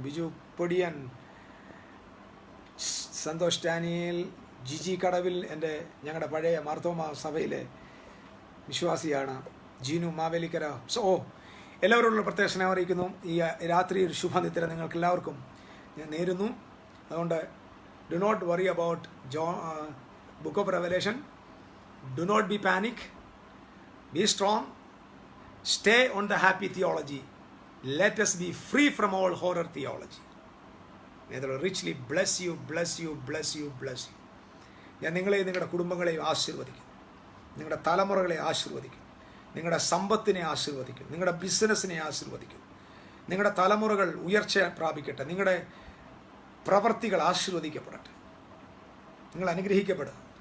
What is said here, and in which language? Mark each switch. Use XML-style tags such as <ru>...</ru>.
<ml>Biju Podiyan, Santhosh Daniel, Jiji കടവിൽ, ഞങ്ങളുടെ പഴയ മാർത്തോമ സഭയിലെ വിശ്വാസിയാണ്. ജീനു മാവേലിക്കര. സോ എല്ലാവരോടുള്ള പ്രത്യേക സ്നേഹം അറിയിക്കുന്നു. ഈ രാത്രി ഒരു ശുഭനിദ്ര നിങ്ങൾക്ക് എല്ലാവർക്കും ഞാൻ നേരുന്നു.</ml> <en>അതുകൊണ്ട് do not worry about book of revelation. Do not be panic. Be strong. Stay on the happy theology. Let us be free from all horror theology. May the Lord richly bless you, bless you, bless you, bless you.</en> <ml>ഞാൻ നിങ്ങളെയും നിങ്ങളുടെ കുടുംബങ്ങളെയും ആശീർവദിക്കും. നിങ്ങളുടെ തലമുറകളെ ആശീർവദിക്കും. നിങ്ങളുടെ സമ്പത്തിനെ ആശീർവദിക്കും. നിങ്ങളുടെ ബിസിനസ്സിനെ ആശീർവദിക്കും. നിങ്ങളുടെ തലമുറകൾ ഉയർച്ച പ്രാപിക്കട്ടെ. നിങ്ങളുടെ പ്രവർത്തികൾ ആശീർവദിക്കപ്പെടട്ടെ. നിങ്ങൾ അനുഗ്രഹിക്കപ്പെടുക.</ml>